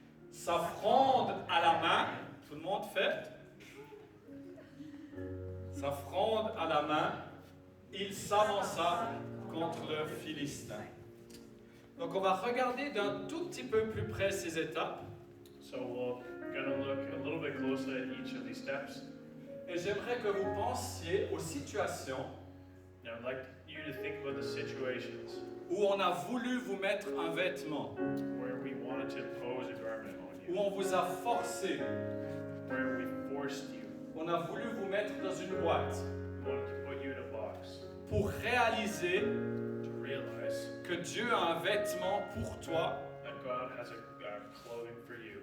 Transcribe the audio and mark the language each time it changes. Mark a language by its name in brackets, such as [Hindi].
[French] Sa fronde à la main, tout le monde fait, sa fronde à la main, il s'avança contre le Philistin. Donc on va regarder d'un tout petit peu plus près ces étapes. [English] So we're gonna look a little bit closer at each of these steps. [French] Et j'aimerais que vous pensiez aux situations [English] Now I'd like you to think about the situations [French] où on a voulu vous mettre un vêtement, [English] where we wanted to impose a garment on [French] où [English] you, [French] on vous a forcé, [English] where we forced you, [French] on a voulu vous mettre dans une boîte [English] we wanted to put you in a box [French] pour réaliser [English] to realize [French] que Dieu a un vêtement pour toi [English] that God has a clothing for you,